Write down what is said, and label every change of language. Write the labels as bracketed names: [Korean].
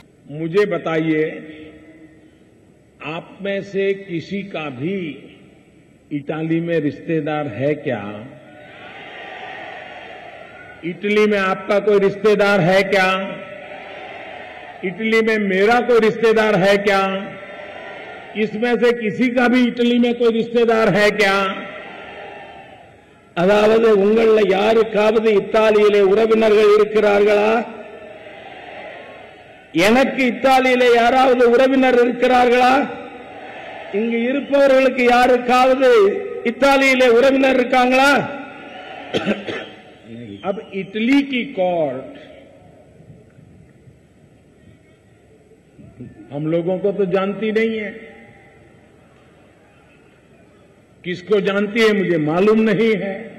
[Hindi] मुझे बताइए, आप में से किसी का भी इटाली में रिश्तेदार है क्या? इटली में आपका कोई रिश्तेदार है क्या? इटली में मेरा कोई रिश्तेदार है क्या? इसमें से किसी का भी इटली में कोई रिश्तेदार है क्या? [Tamil] அதாவது உங்கள யாருக்காவது இத்தாலியிலே உறவினர்கள் இருக்கிறார்களா? எனக்கு இத்தாலியிலே யாராவது உறவினர் இருக்கிறார்களா? இங்கு இருப்பவர்களுக்கு யாருக்காவது இத்தாலியிலே உறவினர் இருக்காங்களா? [Hindi] अब इटली की कोर्ट हम लोगों को तो जानती नहीं है, किसको जानती है मुझे मालूम नहीं है।